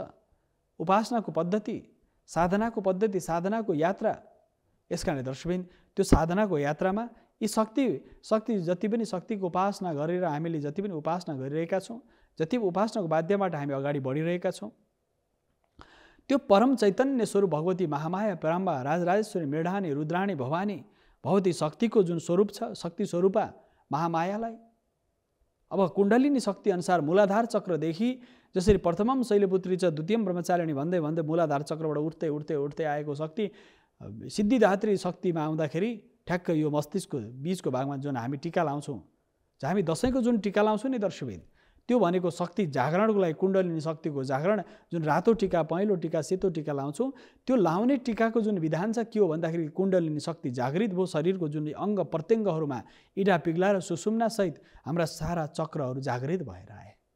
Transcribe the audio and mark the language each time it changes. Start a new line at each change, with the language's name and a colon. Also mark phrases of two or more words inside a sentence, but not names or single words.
Nepali: उपासनाको पद्धति, साधनाको पद्धति, साधनाको यात्रा। यसकारणले दर्शकबिन त्यो साधनाको यात्रामा यी शक्ति जति पनि शक्तिको उपासना गरेर हामीले जति पनि उपासना गरिरहेका छौँ, जति उपासनाको माध्यमबाट हामी अगाडि बढिरहेका छौँ, त्यो परम चैतन्य स्वरूप भगवती महामाया पराम्बा राजराजेश्वरी मृडानी रुद्राणी भवानी भगवती शक्तिको जुन स्वरूप छ, शक्ति स्वरूपा महामायालाई अब कुण्डलिनी शक्ति अनुसार मूलाधार चक्रदेखि जसरी प्रथमम शैलपुत्री छ द्वितीयम ब्रह्मचारिणी भन्दै भन्दै मूलाधार चक्रबाट उठ्दै उठ्दै उठ्दै आएको शक्ति सिद्धिदात्री शक्तिमा आउँदाखेरि ठ्याक्क यो मस्तिष्कको बीचको भागमा जुन हामी टीका लाउँछौँ, हामी दशैंको जुन टीका लाउँछौँ नि दर्शकबिन, त्यो भनेको शक्ति जागरणको लागि कुण्डलिनी शक्तिको जागरण, जुन रातो टीका, पहेँलो टीका, सेतो टीका लाउँछौँ, त्यो लाउने टीकाको जुन विधान छ के हो भन्दाखेरि कुण्डलिनी शक्ति जागृत भयो, शरीरको जुन अङ्ग प्रत्यङ्गहरूमा इडा पिग्ला र सुषुम्ना सहित हाम्रा सारा चक्रहरू जागृत भएर आए।